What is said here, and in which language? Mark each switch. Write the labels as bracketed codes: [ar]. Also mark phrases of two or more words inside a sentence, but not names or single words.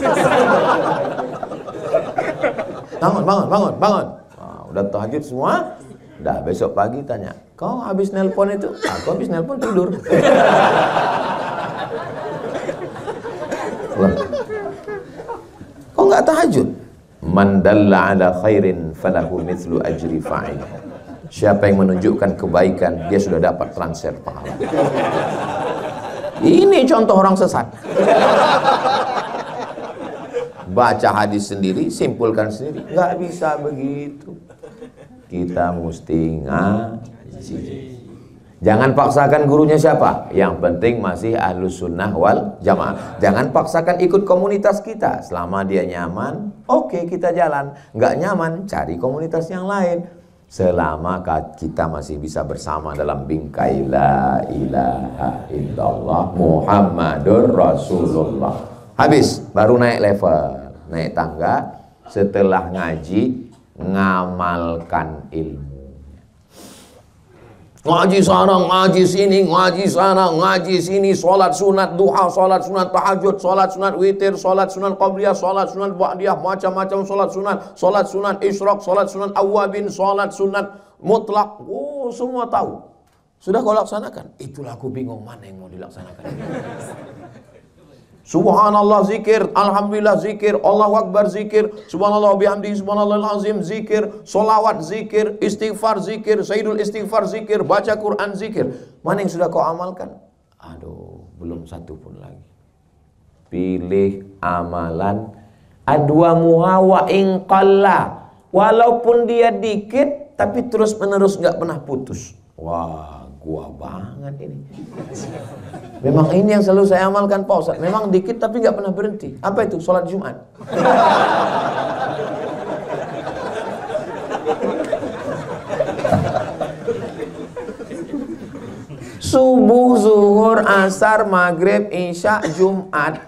[id] Bangun. Udah tahajud semua. Udah besok pagi tanya, kau habis nelpon itu? Aku habis nelpon tidur. Kau nggak tahajud? [ar] من دل على خير فله مثل أجر فاعل. [id] Siapa yang menunjukkan kebaikan, dia sudah dapat transfer pahala. Ini contoh orang sesat. Baca hadis sendiri, simpulkan sendiri. Nggak bisa begitu. Kita mesti ngaji. Jangan paksakan gurunya siapa. Yang penting masih [ar] أهل السنة والجماعة. [id] Jangan paksakan ikut komunitas kita. Selama dia nyaman, oke, kita jalan. Nggak nyaman, cari komunitas yang lain. Selama kita masih bisa bersama dalam bingkai [ar] لا إله إلا الله محمد رسول الله. [id] Habis, baru naik level, naik tangga. Setelah ngaji, ngamalkan ilmu. Ngaji sana, ngaji sini, ngaji sana, ngaji sini, sholat sunat duha, sholat sunat tahajud, sholat sunat witir, sholat sunat qabliyah, sholat sunat ba'diyah, macam-macam sholat sunat isyraq, sholat sunat awabin, sholat sunat mutlak. Oh, semua tahu. Sudah kau laksanakan? Itulah aku bingung, mana yang mau dilaksanakan. Subhanallah zikir, alhamdulillah zikir, [ar] الله أكبر [id] zikir, [ar] سبحان الله وبحمده سبحان الله العظيم [id] zikir, solawat zikir, istighfar zikir, [ar] سيد الاستغفار [id] zikir, baca Quran zikir. Mana yang sudah kau amalkan? Aduh, belum satu pun lagi. Pilih amalan [ar] أدومها وإن قل. [id] Walaupun dia dikit, tapi terus menerus nggak pernah putus. Wah, gua banget ini. Memang ini yang selalu saya amalkan Pak Ustaz. Memang dikit tapi nggak pernah berhenti. Apa itu? Sholat Jumat. Subuh, zuhur, asar, maghrib, isya, Jumat.